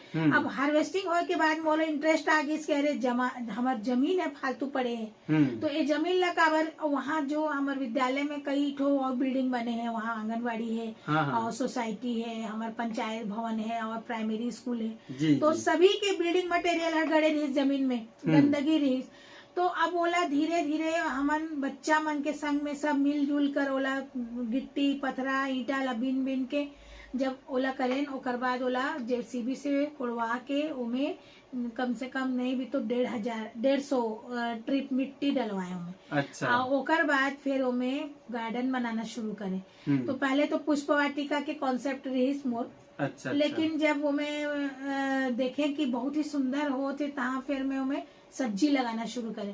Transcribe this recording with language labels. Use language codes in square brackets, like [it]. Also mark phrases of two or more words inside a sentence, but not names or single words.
[hne] अब हार्वेस्टिंग होए के बाद मोला इंटरेस्ट आ गई कि अरे हमार जमीन है फालतू पड़े है, तो ये जमीन ला काबर वहाँ जो हमारे विद्यालय में कई ठो और बिल्डिंग बने हैं, वहाँ आंगनबाड़ी है और सोसाइटी है, हमारे पंचायत भवन है और [en] primary school [hne] है। तो सभी के [en] building material [hne] गड़े रही जमीन में, गंदगी रही। तो अब ओला धीरे धीरे हमन बच्चा मन के संग में सब मिलजुल कर ओला गिट्टी पथरा ईटा ला बिन बिन के जब ओला करें, ओकर बाद ओला जेसीबी से कोड़वा के उमे कम से कम नहीं भी तो 150 ट्रिप मिट्टी डलवाए उमे। अच्छा, ओकर बाद फिर उमे गार्डन बनाना शुरू करें। तो पहले तो पुष्प वाटिका के कॉन्सेप्ट रही मोर। अच्छा, लेकिन जब उमे देखे कि बहुत ही सुंदर होते तहाँ फिर मैं उमे सब्जी लगाना शुरू करें।